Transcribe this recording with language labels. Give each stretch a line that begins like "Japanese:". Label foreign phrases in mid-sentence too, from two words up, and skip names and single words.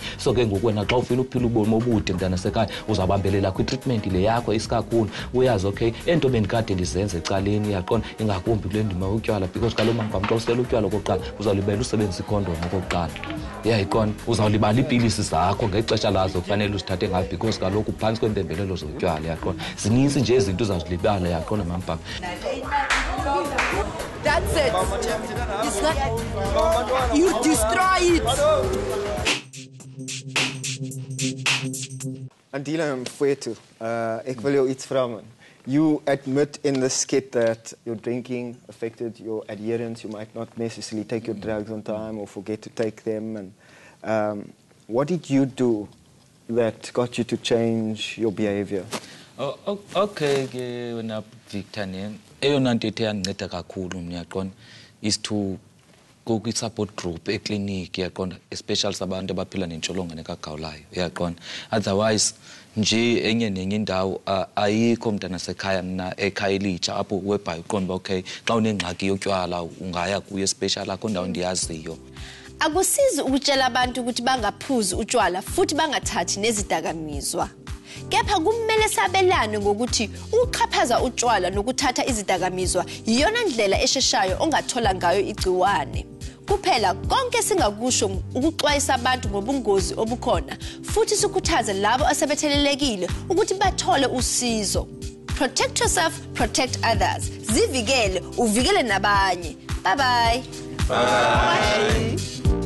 Xhosa: So ke ngoku wena xa ufuna uphila ubomi obude mntanasekhaya uzawubambelela kwi-treatment le yakho isikakhulu uyazi okay ento bendikade ndizenze ecaleni yaqonda ingakumbi kule ndima utywala, because kaloku maMbham xa usela utywala okokuqala uzawulibela usebenzisa ikhondom okokuqala yayiqonda, uzawulibala iipilisi zakho ngexesha lazo kufanele uzithathe ngayo because kaloku phantsi kweempembelelo zotywala yaqonda. Zininzi nje izinto uzawuzilibala yaqonda maMbham.
English: That's it. It's not. You destroy it.
Xhosa: Andile Mfwethu,
Afrikaans: ek wil jou iets vra man.
English: You admit in the skit that your drinking affected your adherence. You might not necessarily take your drugs on time or forget to take them. And what did you do that got you to change your behavior?
Xhosa: Okay ke wena Victor ne eyona nto ethe yandinceda kakhulu ngiyaqonda
English: is to go
Xhosa: ku
English: support group
Xhosa: eclinic yaqonda especially sabantu abaphila nentsholongwane kagawulayo yaqonda otherwise nje enye nenye indawo ayikho mntana sekhaya mina eKhayelitsha apho webhayi uqonda okay xa unengxaki yotywala ungaya kuye special akho ndawo ndiyaziyo.
Zulu: Akusizi ukutshela abantu ukuthi bangaphuzi utshwala futhi bangathathi nezidakamizwa. Kepha kumele sabelane ngokuthi ukuxhaphaza utshwala nokuthatha izidakamizwa iyona ndlela esheshayo ongathola ngayo igciwane. Kuphela konke singakusho ukuxwayisa abantu ngobungozi obukhona futhi sikhuthaze labo asebethelelekile ukuthi bathole usizo.
English: Protect yourself, protect others.
Zulu: Zivikele, uvikele nabanye.
English: Bye bye. Bye.